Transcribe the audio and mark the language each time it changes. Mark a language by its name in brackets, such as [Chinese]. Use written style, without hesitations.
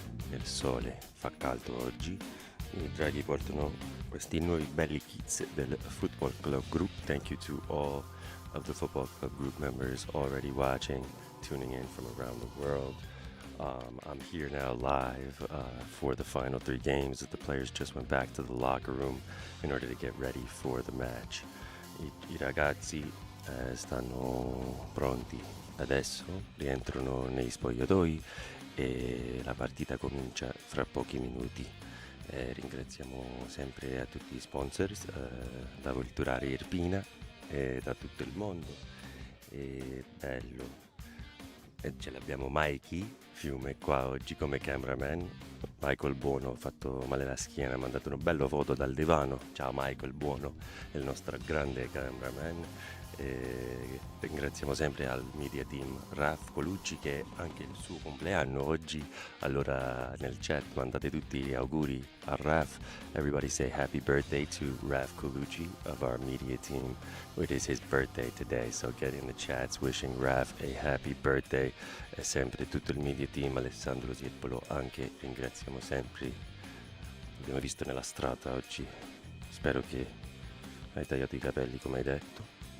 [Italian] Nel sole, fa caldo oggi, i draghi portano questi nuovi belli kits del Football Club Group. [English] Thank you to all of the Football Club Group members already watching, tuning in from around the world. I'm here now live for the final 3 games. The players just went back to the locker room in order to get ready for the match. [Italian] I ragazzi stanno pronti adesso, rientrano negli spogliatoi e la partita comincia fra pochi minuti. Ringraziamo sempre a tutti gli sponsors, da Culturale Irpina e da tutto il mondo. È bello. E ce l'abbiamo Mikey Fiume qua oggi come cameraman. Michael Buono ha fatto male la schiena, ha mandato una bella foto dal divano. Ciao Michael Buono, è il nostro grande cameraman. E ringraziamo sempre al media team Raf Colucci, che è anche il suo compleanno oggi. Allora nel chat mandate tutti gli auguri a Raf. [English] Everybody say happy birthday to Raf Colucci of our media team. It is his birthday today, so get in the chats wishing Raf a happy birthday. [Italian] E sempre tutto il media team, Alessandro Sierpolo anche, ringraziamo sempre. L'abbiamo visto nella strada oggi, spero che hai tagliato i capelli come hai detto.